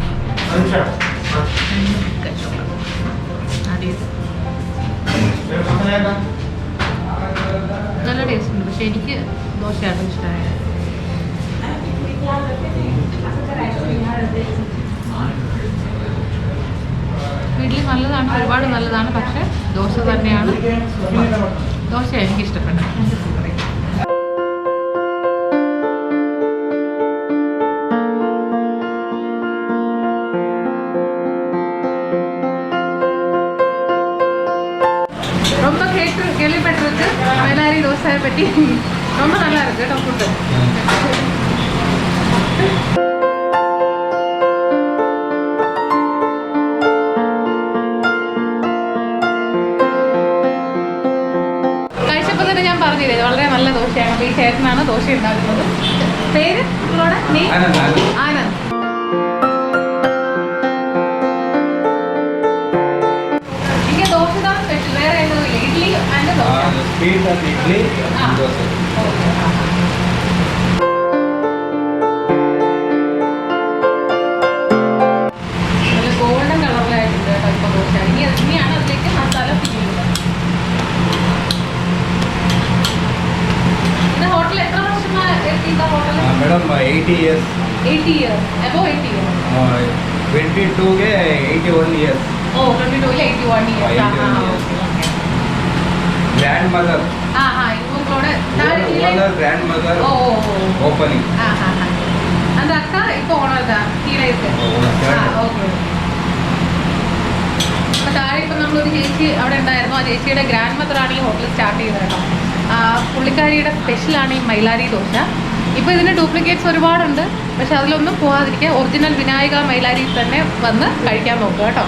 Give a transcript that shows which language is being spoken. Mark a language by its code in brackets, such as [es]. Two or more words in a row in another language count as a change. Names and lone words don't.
[ml] നല്ല ടേസ്റ്റ് ഉണ്ട്. പക്ഷെ എനിക്ക് ദോശയാണ് ഇഷ്ടമായത്. ഇഡ്ഡലി നല്ലതാണ്, ഒരുപാട് നല്ലതാണ്. പക്ഷെ ദോശ തന്നെയാണ്, ദോശയാണ് എനിക്ക് ഇഷ്ടപ്പെട്ടത്. [ta] ரொம்ப கேள்விப்பட்டிருக்கு மைலாரி தோசையை பற்றி. ரொம்ப நல்லா இருக்கு கேട്ടോ ஃபுட்டு. [ml] കഴിച്ചപ്പോൾ തന്നെ ഞാൻ പറഞ്ഞില്ലേ വളരെ നല്ല ദോശയാണ്. അപ്പോൾ ഈ ചേട്ടനാണ് ദോശ ഉണ്ടാക്കുന്നത്. പേര് ആനന്ദ്. [en] Sweet and idli and dosa. [ml] നല്ല ഗോൾഡൻ കളറിലായിട്ടുണ്ട് കേട്ടോ ഇപ്പോൾ ദോശ. ഇനിയാണ് അതിലേക്ക് മസാല ഫിൽ ചെയ്യുന്നത്. ഇത് ഹോട്ടൽ എത്ര വർഷമായി എത്തിയത്? ഹോട്ടൽ [en] Madam 80 years. 80 years. Above 80 years. 22 ke 81 years. Oh, 22 ൽ 81 years. Grandmother. [ta] ഇവங்களோட [en] grandmother opening. [ta] அந்த அக்கா இப்போ ஓனர் தான் கீழே இருக்கு. [ml] ഓക്കെ. അപ്പോൾ താഴെ ഇപ്പം നമ്മളൊരു ചേച്ചി അവിടെ ഉണ്ടായിരുന്നു. ആ ചേച്ചിയുടെ ഗ്രാൻഡ് മദറാണ് ഈ ഹോട്ടൽ സ്റ്റാർട്ട് ചെയ്തത് കേട്ടോ. പുള്ളിക്കാരിയുടെ സ്പെഷ്യലാണ് ഈ മൈലാരി ദോശ. ഇപ്പോൾ ഇതിന് ഡ്യൂപ്ലിക്കേറ്റ്സ് ഒരുപാടുണ്ട്. പക്ഷെ അതിലൊന്നും പോകാതിരിക്കുക ഒറിജിനൽ വിനായക മൈലാരി തന്നെ വന്ന് കഴിക്കാൻ നോക്കുക കേട്ടോ.